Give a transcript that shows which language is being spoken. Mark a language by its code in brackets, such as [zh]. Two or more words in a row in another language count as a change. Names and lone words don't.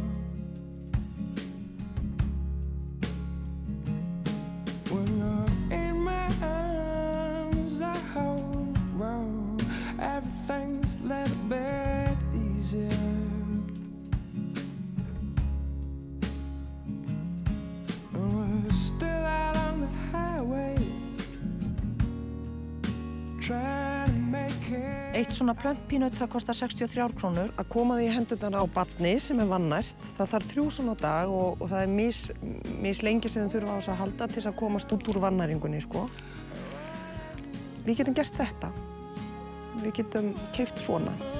[en] When you're in my arms, I hope, well, everything's a little bit easier. And we're still out on the highway, trying to make it. [is] Eitt svona plöntpínut það kostar 63 krónur. Að koma því í hendurnar á barni sem vannært, það þarf 3 svona á dag og það er mis lengi sem þau þurfa á þess að halda til þess að komast út úr vannæringunni, sko. Við getum gert þetta. Við getum keypt svona.